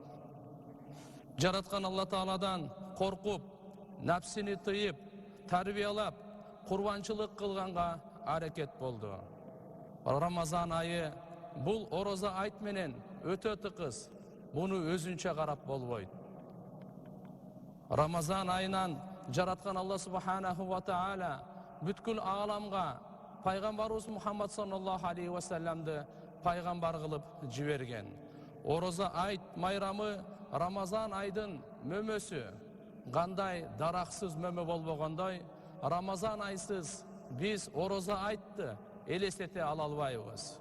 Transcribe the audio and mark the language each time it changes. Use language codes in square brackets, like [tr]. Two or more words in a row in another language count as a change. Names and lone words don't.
[ky] Жараткан Алла Тааладан коркуп, напсини тыйып, тарбиялап, курбанчылык кылганга аракет болду. Рамазан айы бул ороза айт менен өтө тыкыз, буну өзүнчө карап болбойт. Рамазан айынан жараткан Алла [ar] سبحانه وتعالى [ky] бүткүл ааламга пайгамбарыбыз Мухаммад [ar] صلى الله عليه وسلم [ky] пайгамбар кылып жиберген. Ороза айт майрамы Рамазан айдын мөмөсү. Кандай дараксыз мөмө болбогондой, Рамазан айсыз биз ороза айтты элестете ала албайбыз.